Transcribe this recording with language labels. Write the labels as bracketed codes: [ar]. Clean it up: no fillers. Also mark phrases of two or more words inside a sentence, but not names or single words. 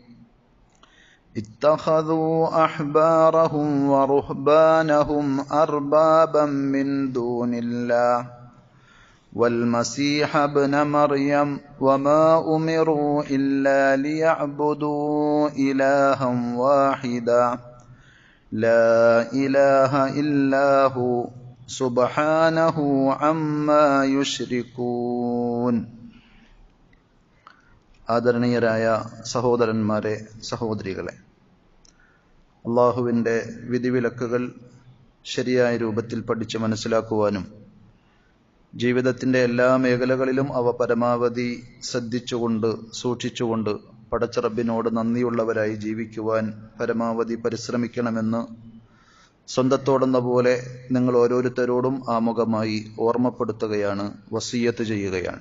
[ar] اتخذوا أحبارهم ورهبانهم أربابا من دون الله والمسيح ابن مريم وما أمروا إلا ليعبدوا إلها واحدا لا إله إلا هو سبحانه عما يشركون. [ml] ആദരണീയരായ സഹോദരന്മാരെ, സഹോദരികളെ, അള്ളാഹുവിൻ്റെ വിധിവിലക്കുകൾ ശരിയായ രൂപത്തിൽ പഠിച്ച് മനസ്സിലാക്കുവാനും ജീവിതത്തിൻ്റെ എല്ലാ മേഖലകളിലും അവ പരമാവധി ശ്രദ്ധിച്ചുകൊണ്ട് സൂക്ഷിച്ചുകൊണ്ട് പടച്ച റബ്ബിനോട് നന്ദിയുള്ളവരായി ജീവിക്കുവാൻ പരമാവധി പരിശ്രമിക്കണമെന്ന് സ്വന്തത്തോടെന്ന പോലെ നിങ്ങൾ ഓരോരുത്തരോടും ആമുഖമായി ഓർമ്മപ്പെടുത്തുകയാണ്, വസിയ്യത്ത് ചെയ്യുകയാണ്.